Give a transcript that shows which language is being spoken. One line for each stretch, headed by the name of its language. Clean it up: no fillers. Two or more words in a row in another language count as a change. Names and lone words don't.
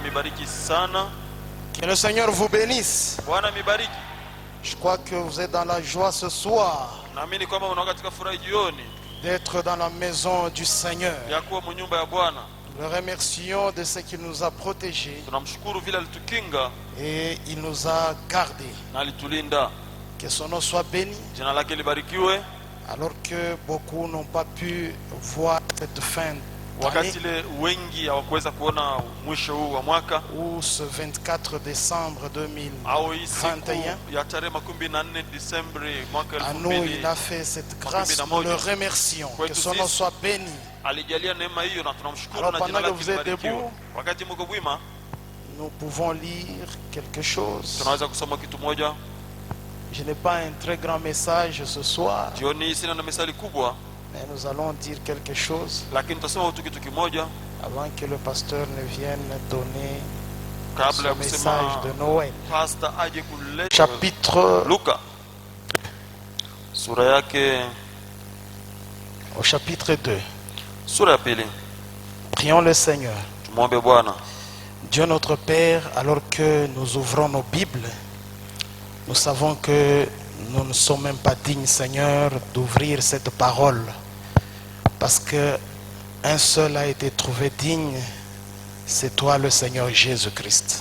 Swahili: awabariki sana.
French: Que le Seigneur vous bénisse.
Swahili: Bwana mibariki.
French: Je crois que vous êtes dans la joie ce soir
Swahili: Naamini kwamba unakuwa katika furaha jioni
French: d'être dans la maison du Seigneur.
Swahili: ya kuwa mu nyumba ya Bwana.
French: Nous le remercions de ce qu'il nous a protégés
Swahili: Tunamshukuru vile alitukinga
French: et il nous a gardés.
Swahili: na alitulinda.
French: Que son nom soit béni.
Swahili: Jina lake libarikiwe.
French: Alors que beaucoup n'ont pas pu voir cette fin
Swahili: Wakati
French: d'année,
Swahili: ile wengi hawakuweza kuona mwisho huu wa mwaka
French: ou ce 24 décembre
Swahili: au hii 2021, siku ya tarehe 24 Disemba mwaka
French: à nous il a fait cette grâce, nous le remercions. Que son nom soit béni.
Swahili: alijalia neema hiyo na tunamshukuru
French: Alors,
Swahili: na jina
French: pendant que
Swahili: lake
French: vous êtes
Swahili: libarikiwe.
French: debout,
Swahili: Wakati mko bwima
French: nous pouvons lire quelque chose.
Swahili: tunaweza kusoma kitu moja.
French: Je n'ai pas un très grand message ce soir,
Swahili: Jioni hii sina na mesali kubwa,
French: mais nous allons dire quelque chose
Swahili: lakini tutasema tu kitu kimoja
French: avant que le pasteur ne vienne donner
Swahili: kabla
French: son
Swahili: ya
French: message
Swahili: kusema
French: de Noël.
Swahili: pastor aje kuleta.
French: Chapitre,
Swahili: Luka sura yake,
French: au chapitre 2.
Swahili: sura ya pili.
French: Prions le Seigneur.
Swahili: Tumwombe Bwana.
French: Dieu notre Père, alors que nous ouvrons nos Bibles, nous savons que nous ne sommes même pas dignes, Seigneur, d'ouvrir cette parole. Parce que un seul a été trouvé digne, c'est toi le Seigneur Jésus-Christ.